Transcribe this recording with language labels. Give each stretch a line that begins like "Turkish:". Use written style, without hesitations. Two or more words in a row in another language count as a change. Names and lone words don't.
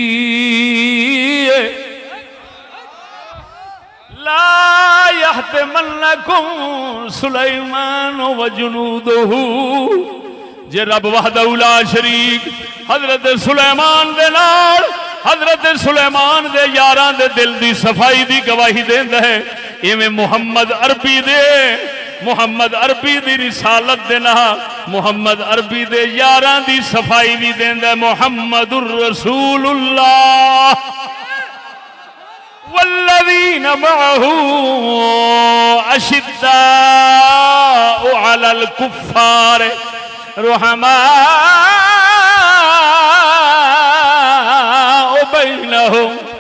Arabic: لا يحطمنكم سليمان و جنوده
Punjabi: جے
Arabic: رب وحده لا شريك
Punjabi: حضرت سلیمان دے نال حضرت سلیمان دے یاراں دے دل دی صفائی دی گواہی دیندا ہے ایویں محمد عربی دی رسالت دے نال محمد عربی دے یاراں دی صفائی بھی دیندا
Arabic: محمد رسول الله والذين معه أشداء على الكفار رحماء بينهم